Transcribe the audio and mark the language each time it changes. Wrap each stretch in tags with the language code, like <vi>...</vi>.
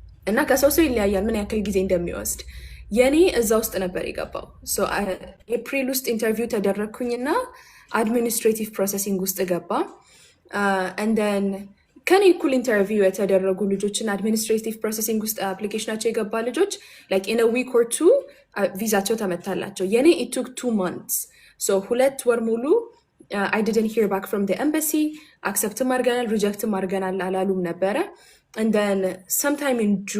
<am>እና ከሰው ሰው ይለያያል ምን ያክል ጊዜ እንደሚወስድ። የኔ እዛ ውስጥ ነበር የገባው። ኤፕሪል ውስጥ ኢንተርቪው ተደረግኩኝና አድሚኒስትሬቲቭ ፕሮሰሲንግ ውስጥ ገባ። እንደን ከኔ እኩል ኢንተርቪው የተደረጉ ልጆችን አድሚኒስትሬቲቭ ፕሮሰሲንግ ውስጥ አፕሊኬሽናቸው የገባ ልጆች</am> <en>ላይክ ኢን አ ዊክ ኦር ቱ</en> <am>ቪዛቸው ተመታላቸው። የኔ</am> <en>it took 2 months.</en> <am>2 ወር ሙሉ</am> <en>I didn't hear back from the embassy.</en> <am>አክሰፕትም አድርገናል ሪጀክትም አድርገናል አላሉም ነበረ።</am> <en>and then sometime in</en>